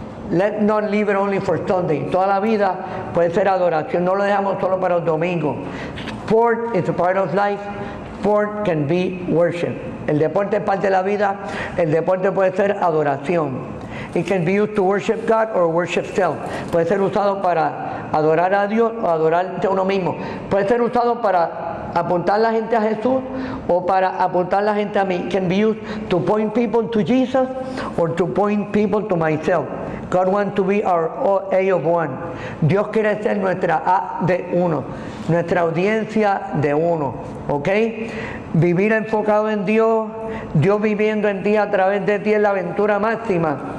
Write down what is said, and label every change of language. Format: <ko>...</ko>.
<en>Let's not leave it only for Sunday.</en> <es>Toda la vida puede ser adoración. No lo dejamos solo para los domingos.</es> <en>Sport is a part of life. Sport can be worship.</en> <es>El deporte es parte de la vida. El deporte puede ser adoración.</es> <en>It can be used to worship God or worship self.</en> <es>Puede ser usado para adorar a Dios o adorarse a uno mismo. Puede ser usado para apuntar la gente a Jesús o para apuntar la gente a mí.</es> <en>It can be used to point people to Jesus or to point people to myself. God wants to be our A of one.</en> <es>Dios quiere ser nuestra A de uno, nuestra audiencia de uno, ¿ok? Vivir enfocado en Dios, Dios viviendo en ti a través de ti es la aventura máxima.</es>